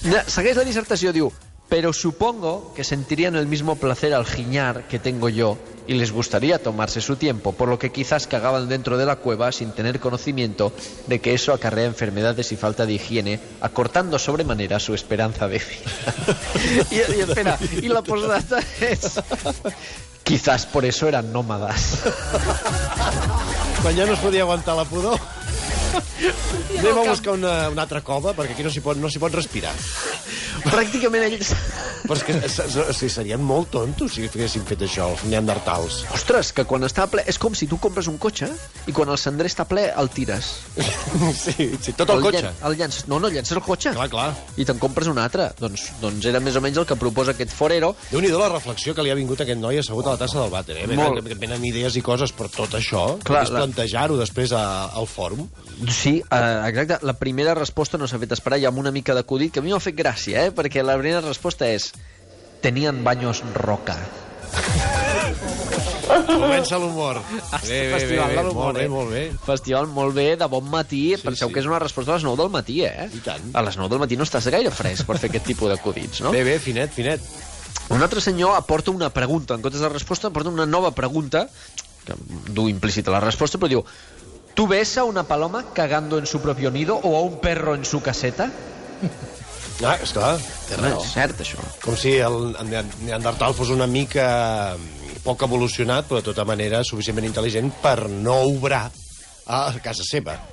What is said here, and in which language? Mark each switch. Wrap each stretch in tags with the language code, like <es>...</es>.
<ca>Segueix la dissertació, diu:</ca> <es>pero supongo que sentirían el mismo placer al giñar que tengo yo y les gustaría tomarse su tiempo, por lo que quizás cagaban dentro de la cueva sin tener conocimiento de que eso acarrea enfermedades y falta de higiene, acortando sobremanera su esperanza de vida. y espera, y la postdata es: quizás por eso eran nómadas.</es> <ca>Quan ja no es podia aguantar la pudor. Anem a buscar una altra cova, perquè aquí no s'hi pot respirar. Pràcticament ells... Però és que serien molt tontos si haguessin fet això, els neandertals. Ostres, que quan està ple... És com si tu compres un cotxe i quan el cendrer està ple el tires. Sí, tot el cotxe. Llences el cotxe. Clar. I te'n compres un altre. Doncs era més o menys el que proposa aquest forero. Déu-n'hi-do la reflexió que li ha vingut a aquest noi assegut a la tassa del vàter. Venen idees i coses, però tot això, és plantejar-ho després al fòrum. Sí, exacte. La primera resposta no s'ha fet esperar, ja amb una mica d'acudit, que a mi m'ha fet gràcia, perquè la primera resposta és: tenien baños roca. Comença l'humor. Festival de l'humor, molt bé. Festival molt bé, de bon matí. Penseu que és una resposta a les 9 del matí, I tant. A les 9 del matí no estàs gaire fresc per fer aquest tipus d'acudits, no? Bé, finet. Un altre senyor aporta una pregunta. En comptes de resposta, aporta una nova pregunta, que du implícita la resposta, però diu:</ca> <es>¿tú ves a una paloma cagando en su propio nido o a un perro en su caseta?</es> <ca>Esclar, té raó. És cert, això. Com si el neandertal fos una mica poc evolucionat, però de tota manera suficientment intel·ligent per no obrar a casa seva.</ca>